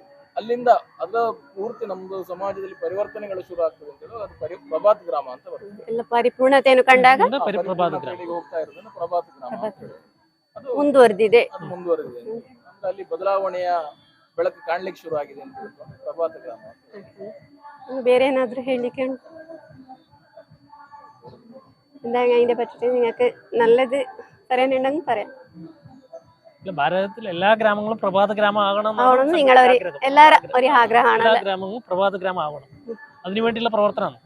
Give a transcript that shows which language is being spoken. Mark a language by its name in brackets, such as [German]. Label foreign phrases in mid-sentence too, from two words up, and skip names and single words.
[Kannada] ಅಲ್ಲಿಂದ ಅದರ ಪೂರ್ತಿ ನಮ್ದು ಸಮಾಜದಲ್ಲಿ ಪರಿವರ್ತನೆಗಳು ಶುರು ಆಗ್ತದೆ ಅಂತ ಹೇಳಿ ಅದು ಪ್ರಭಾತ್ ಗ್ರಾಮ ಅಂತ ಬರ್ತದೆ. ಎಲ್ಲ ಪರಿಪೂರ್ಣತೆಯನ್ನು ಕಂಡಾಗ ಪರಿಪೂರ್ಣತೆಗೆ ಹೋಗ್ತಾ ಇರೋದನ್ನ ಪ್ರಭಾತ್ ಗ್ರಾಮ ಅಂತ ಹೇಳಿ. ಅದು ಮುಂದುವರೆದಿದೆ. ಅದು ಮುಂದುವರೆದಿದೆ. ಅಂದ್ರೆ ಅಲ್ಲಿ ಬದಲಾವಣೆಯ ಬೆಳಕು ಕಾಣ್ಲಿಕ್ಕೆ ಶುರು ಆಗಿದೆ ಅಂತ ಹೇಳ್ಕೊಂಡು ಪ್ರಭಾತ ಗ್ರಾಮ. [Malayalam] ഇനി വേറെ [Kannada] ಏನಾದ್ರೂ ಹೇಳಲಿಕ್ಕೆ [Malayalam] ഉണ്ടോ? എന്തായാലും അതിനെ പറ്റിയിട്ട് നിങ്ങൾക്ക് നല്ലത് പറയാനുണ്ടെങ്കിൽ പറയാം. ഭാരതത്തിലെ എല്ലാ ഗ്രാമങ്ങളും പ്രഭാത ഗ്രാമം ആകണം ആവണമെന്ന് നിങ്ങളൊരു എല്ലാരും ഒരു ആഗ്രഹമാണ്. എല്ലാ ഗ്രാമങ്ങളും പ്രഭാത ഗ്രാമം ആവണം, അതിനുവേണ്ടിയുള്ള പ്രവർത്തനമാണ്.